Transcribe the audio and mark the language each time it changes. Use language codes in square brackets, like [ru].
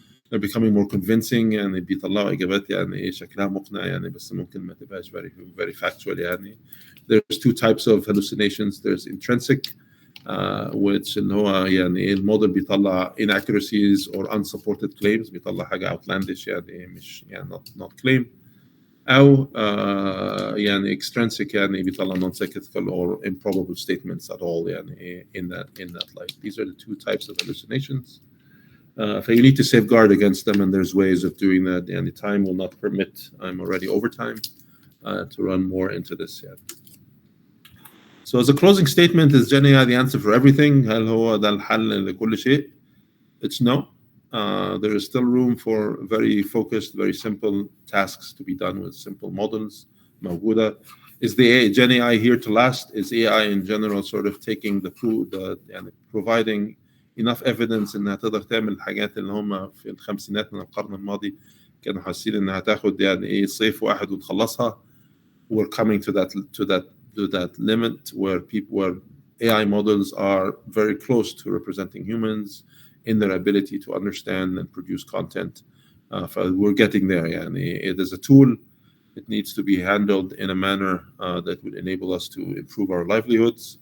[en] They're becoming more convincing [ar] بيطلعوا إجابات شكلها مقنع بس ممكن ما تبقاش [en] very factual. There's two types of hallucinations. There's intrinsic, which [ar] اللي هو الموديل بيطلع [en] inaccuracies or unsupported claims، [ar] بيطلع حاجة [en] outlandish مش not claim. [ar] أو [en] extrinsic [ar] بيطلع [en] nonsensical or improbable statements at all in that light. These are the two types of hallucinations. So you need to safeguard against them, and there's ways of doing that. The time will not permit. I'm already over time to run more into this yet. So as a closing statement, is GenAI the answer for everything? [ar] هل هو ده الحل لكل شيء? [en] It's no. There is still room for very focused, very simple tasks to be done with simple models. [ar] موجودة. [en] Is the GenAI here to last? Is AI in general sort of taking providing enough evidence [ar] انها تقدر تعمل الحاجات اللي هم في الخمسينات من القرن الماضي كانوا حاسين انها تاخد صيف واحد وتخلصها. [en] We're coming to that limit where AI models are very close to representing humans in their ability to understand and produce content. We're getting there. It is a tool. It needs to be handled in a manner that would enable us to improve our livelihoods.